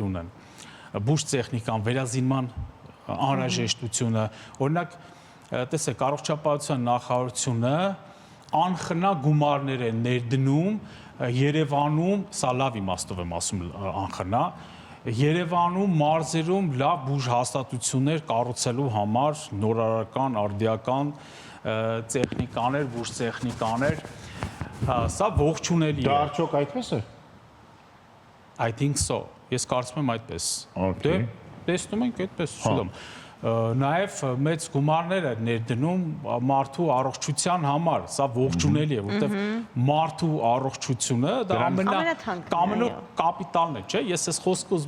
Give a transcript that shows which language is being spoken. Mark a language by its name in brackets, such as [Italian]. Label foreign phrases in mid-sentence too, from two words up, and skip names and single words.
[Armenian] ունեն։ Բուժ տեխնիկան, վերազինման անհրաժեշտությունը, օրինակ տեսեք, առողջապահության նախարարությունը անխնա գումարներ է ներդնում Երևանում, սա լավ իմաստով եմ ասում անխնա, Երևանում մարզերում լավ բուժ հաստատություններ կառուցելու համար նորարարական, արդիական տեխնիկաներ, բուժ տեխնիկաներ, սա ողջունելի է։ Դա արդյոք այդպես է։ [English] I think so։ [Armenian] Ես կարծում եմ այդպես։ Դե տեսնում ենք այդպես շուտով։ Նաև մեծ գումարներ է ներդնում մարդու առողջության համար, սա ողջունելի է, որտեղ մարդու առողջությունը դա կապիտալն է, չէ՞։ Ես այս խոսքը ուզում